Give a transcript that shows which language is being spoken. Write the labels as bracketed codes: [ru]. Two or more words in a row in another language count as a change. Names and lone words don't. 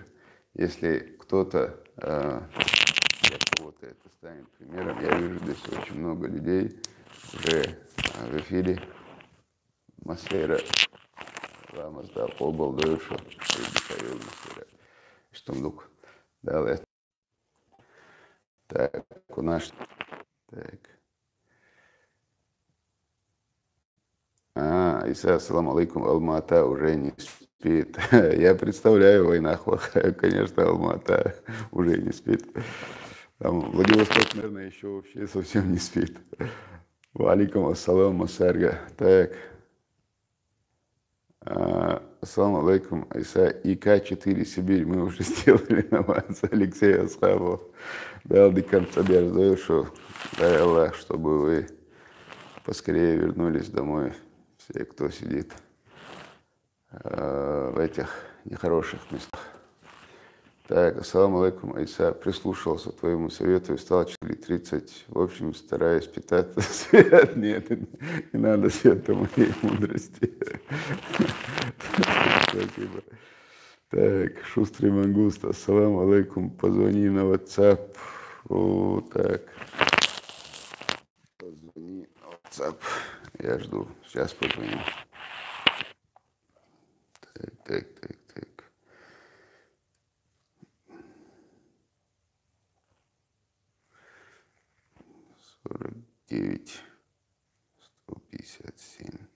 [ru] Если кто-то, для кого-то это станет примером, я вижу здесь очень много людей уже в эфире. Масейра, Рамазда, Побал, Дойшу, Штундук. Далее. Так, у нас... Так. [ar] Иса, السلام عليكم, [ru] Алма-Ата уже не спит. Я представляю, война плохая, конечно, Алма-Ата уже не спит. Там Владивосток, наверное, еще вообще совсем не спит. [ar] وعليكم السلام, Масарга. [ru] Так. [ar] السلام عليكم, Иса, [ru] ИК-4 Сибирь, мы уже сделали на вас, Алексей Асхабов. Дал до конца Бердойшу, дай Аллах, чтобы вы поскорее вернулись домой. Все, кто сидит в этих нехороших местах. Так, [ar] السلام عليكم, [ru] Айса, прислушался к твоему совету и встал 4:30. В общем, стараюсь питаться. Свет, нет, не надо света моей мудрости. Спасибо. Так, шустрый мангуст, [ar] السلام عليكم, [ru] позвони на WhatsApp. О, так. Позвони на WhatsApp. Я жду. Сейчас позвоню. Так. 49, 157.